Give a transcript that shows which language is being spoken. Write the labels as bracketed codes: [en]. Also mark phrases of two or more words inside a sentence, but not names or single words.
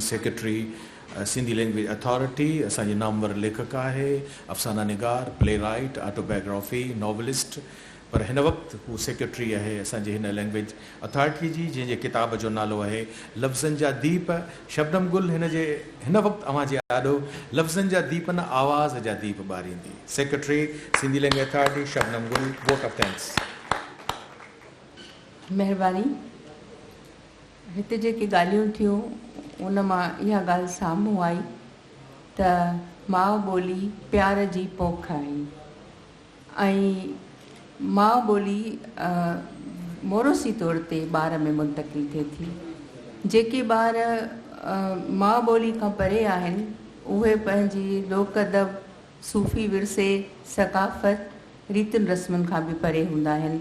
[sd] سیکرٹری سندھی لینگویج اتھارٹی اساں جی نامور لیکھک ہے، افسانہ نگار، [en] playwright, autobiography, novelist, [sd] پر ہن وقت وہ سیکرٹری ہے اساں جی ہن لینگویج اتھارٹی جی، جن جے کتاب جو نالو ہے لفظن جا دیپ۔ شبنم گل ہن وقت اوہاں جی آڈو لفظن جا دیپ نہ آواز جا دیپ باريندي۔ سیکرٹری سندھی لینگویج اتھارٹی شبنم گل، [en] vote of thanks. [sd] مہربانی۔ ہتے جيڪي ڳالهيون ٿيون ان मां इहा ॻाल्हि साम्हूं आई त माउ ॿोली प्यार जी पोख आहे ऐं माउ ॿोली मोरोसी तौर ते ॿार में मुंतक़िल थिए थी। जेके ॿार माउ ॿोली खां परे आहिनि उहे पंहिंजी लोक अदब, सूफ़ी विरसे, सक़ाफ़त, रीतियुनि रस्मुनि खां बि परे हूंदा आहिनि।